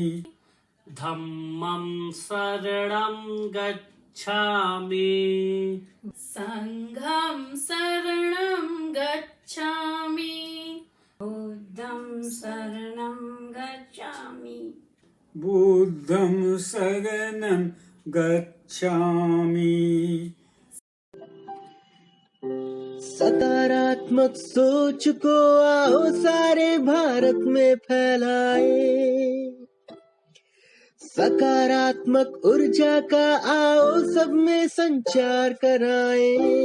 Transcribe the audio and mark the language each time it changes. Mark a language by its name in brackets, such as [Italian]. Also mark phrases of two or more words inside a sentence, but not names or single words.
[Pali] धम्मं शरणं गच्छामि संघं शरणं गच्छामि बुद्धं शरणं गच्छामि बुद्धं शरणं गच्छामि [Hindi] सकारात्मक सोच को आओ सारे भारत में फैलाए, सकारात्मक ऊर्जा का आओ सब में संचार कराएं।